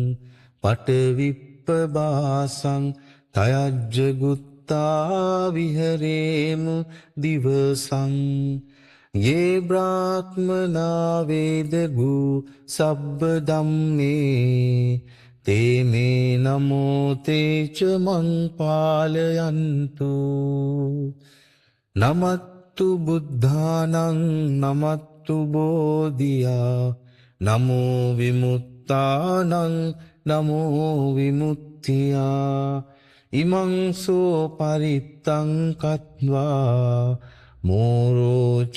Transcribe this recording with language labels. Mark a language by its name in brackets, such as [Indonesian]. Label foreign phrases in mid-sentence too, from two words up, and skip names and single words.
[Pali] පටවිප්පබාසං තයජ්ජගුත්තා විහරේමු දිවසං යේ බ්‍රාහ්මනා වේදගූ සබ්බ ධම්මේ තේ මේ නමෝ තේච මං පාලයන්තු නමත්තු බුද්ධානං නමත්තු බෝධියා නමෝ විමුත්තානං නමෝ විමුක්තියා ඉමං සෝ පරිත්තං කତ୍වා මෝරෝ